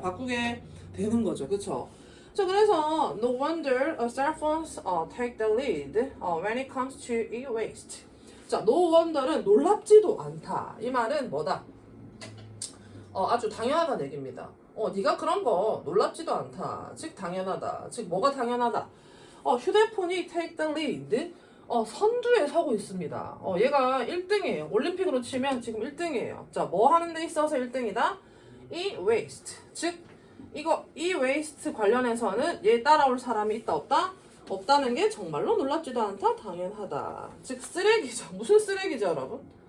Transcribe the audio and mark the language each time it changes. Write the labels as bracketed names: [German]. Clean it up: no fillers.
[Korean] 바꾸게 되는 거죠. 그쵸? 자, 그래서, [English] no wonder cell phones take the lead when it comes to e-waste. [Korean] 자, [English] no wonder [Korean] 는 놀랍지도 않다. 이 말은 뭐다? 아주 당연하다는 얘기입니다. 네가 그런 거 놀랍지도 않다. 즉 당연하다. 즉 뭐가 당연하다. 휴대폰이 [English] take the lead. [Korean] 선두에 서고 있습니다. 얘가 1등이에요. 올림픽으로 치면 지금 1등이에요. 자, 뭐 하는 데 있어서 1등이다? [English] e-waste. [Korean] 즉 이거 e-waste 관련해서는 얘 따라올 사람이 있다 없다? 없다는 게 정말로 놀랍지도 않다. 당연하다. 즉 쓰레기죠. 무슨 쓰레기죠, 여러분?